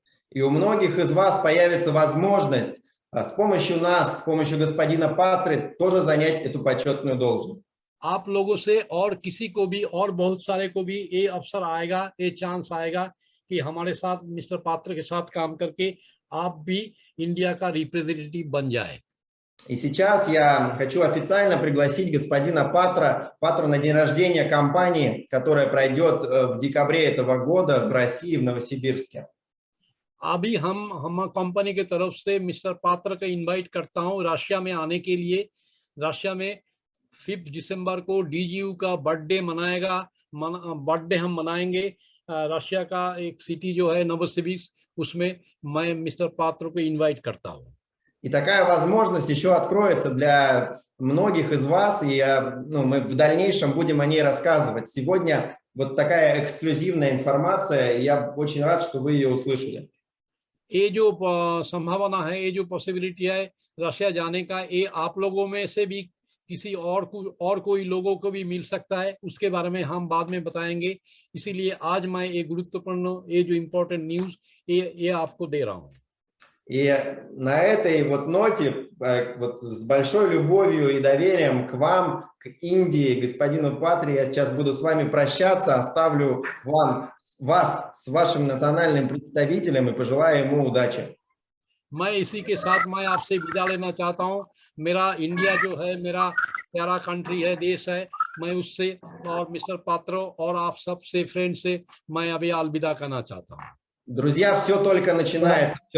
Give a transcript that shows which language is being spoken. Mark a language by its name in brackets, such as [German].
[Russian] И у многих из вас появится возможность с помощью нас, с помощью господина Патры тоже занять эту почетную должность. [Hindi] आप लोगों से और किसी को भी, और बहुत सारे को भी ये अवसर आएगा, ये चांस आएगा कि हमारे साथ मिस्टर पात्र के साथ काम करके आप भी इंडिया का रिप्रेजेंटेटिव बन जाए। [Russian] И сейчас я хочу официально пригласить господина Патру на день рождения компании, которая пройдет в декабре этого года в России, в Новосибирске. [Hindi] अभी हम कंपनी के तरफ से मिस्टर पात्र का इनवाइट करता हूं रशिया में आने के लिए रशिया में 5 दिसंबर को डीजीयू का बर्थडे बर्थडे हम मनाएंगे। रशिया का एक सिटी जो है नोवोसिबिर्स्क, उसमें मैं मिस्टर पात्रो को इनवाइट करता हूँ। [Russian] И такая возможность еще откроется для многих из вас, и мы в дальнейшем будем о ней рассказывать. Сегодня вот такая эксклюзивная информация, и я очень рад, что вы ее услышали. [Hindi] ये जो संभावना है, ये जो पॉसिबिलिटी है रशिया जाने का, ये आप लोगों में से भी किसी और कोई लोगों को भी मिल सकता है, उसके बारे में हम बाद में बताएंगे। इसीलिए आज मैं ये गुरुत्वपूर्ण, ये जो इम्पोर्टेंट न्यूज़ ये आपको दे रहा हूँ। [Russian] И на этой вот ноте, вот с большой любовью и доверием к вам, к Индии, господину Патре, я сейчас буду с вами прощаться, оставлю вас с вашим национальным представителем и पожелаю ему удачи. [Hindi] मैं इसी के साथ मैं आपसे विदा लेना चाहता हूँ। मेरा इंडिया जो है मेरा प्यारा कंट्री है, देश है, मैं उससे और मिस्टर पात्रो और आप सब से फ्रेंड से मैं अभी अलविदा करना चाहता हूँ। [Russian] Друзья, все только начинается.